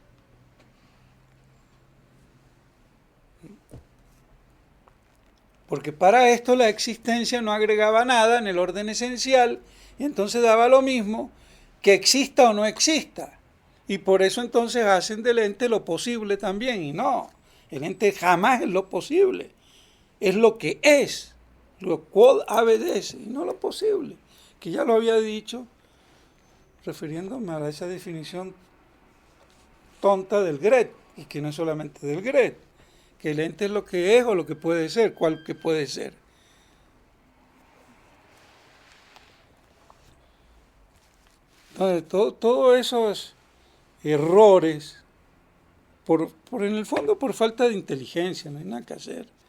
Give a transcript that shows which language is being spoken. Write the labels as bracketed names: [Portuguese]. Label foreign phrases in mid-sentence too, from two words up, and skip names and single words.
[Spanish] Porque para esto la existencia no agregaba nada en el orden esencial y entonces daba lo mismo que exista o no exista. Y por eso entonces hacen del ente lo posible también. Y no, el ente jamás es lo posible. Es lo que es, lo [Latin] quod habet esse, [Spanish] y no lo posible. Que ya lo había dicho, refiriéndome a esa definición tonta del Gret, y que no es solamente del Gret, que el ente es lo que es o lo que puede ser, cuál que puede ser. Entonces, todos esos errores, por en el fondo por falta de inteligencia, no hay nada que hacer.